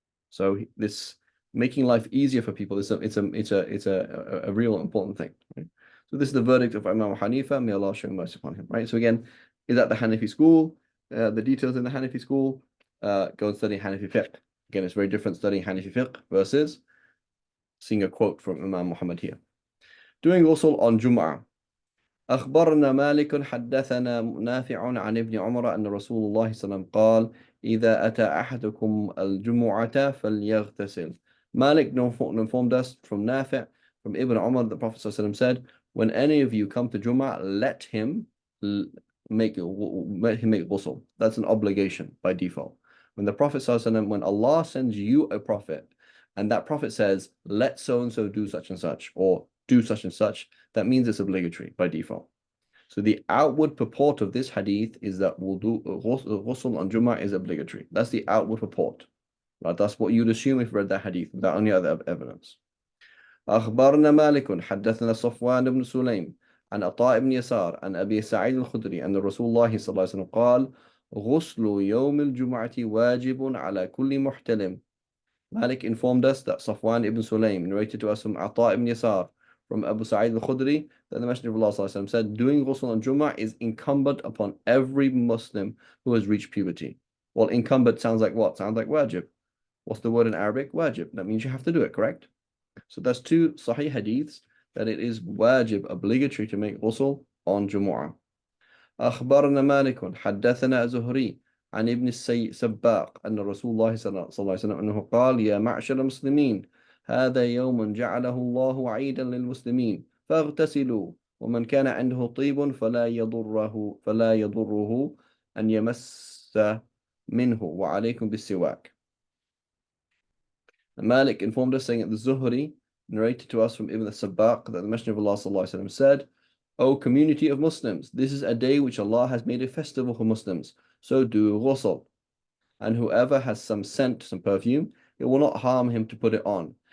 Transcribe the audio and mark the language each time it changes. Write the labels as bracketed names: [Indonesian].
[English] So this making life easier for people it's a real important thing. Right? So this is the verdict of Imam Hanifa. May Allah show mercy upon him. Right. So again, is that the Hanafi school? The details in the Hanafi school. Go and study Hanafi fiqh. Again, it's very different studying Hanafi fiqh versus seeing a quote from Imam Muhammad here. Doing ghusl on Jum'ah. [Arabic] أخبرنا مالك حدثنا نافع عن ابن عمر أن رسول الله صلى الله عليه وسلم قال إذا أتى أحدكم الجمعة فليغتسل. [English] Malik informed us from Nafi' from Ibn Umar, the Prophet ﷺ said, when any of you come to Jum'ah, let him make ghusl. That's an obligation by default. When the Prophet ﷺ, when Allah sends you a prophet, and that prophet says, let so-and-so do such and such, or do such and such, that means it's obligatory by default. So the outward purport of this hadith is that ghusl on Jum'ah is obligatory. That's the outward purport. Right? That's what you'd assume if you read that hadith without any other evidence. [Arabic] أخبرنا مالك حدثنا صفوان بن سليم عن عطاء بن يسار عن أبي سعيد الخدري أن رسول الله صلى الله عليه وسلم قال غسل يوم الجمعة واجب على كل محتلم. [English] Malik informed us that Safwan ibn Sulaim narrated to us from Ata ibn Yasar from Abu Sa'id al-Khudri that the Messenger of Allah ﷺ said, doing ghusl on Jummah is incumbent upon every Muslim who has reached puberty. Well, incumbent sounds like what? Sounds like wajib. What's the word in Arabic? Wajib. That means you have to do it, correct? So that's two Sahih hadiths that it is wajib, obligatory to make ghusl on Jumu'ah. [Arabic] أخبرنا مالك حدثنا زهري عن ابن السباق أن رسول الله صلى الله عليه وسلم أنه قال يا معشر المسلمين هذا يوم جعله الله عيدا للمسلمين فاغتسلوا ومن كان عنده طيب فلا يضره أن يمس منه وعليكم بالسواك. [English] Malik informed us saying that the Zuhri narrated to us from Ibn al-Sabbaq that the Messenger of Allah ﷺ said, O community of Muslims, this is a day which Allah has made a festival for Muslims, so do ghusl. And whoever has some scent, some perfume, it will not harm him to put it on.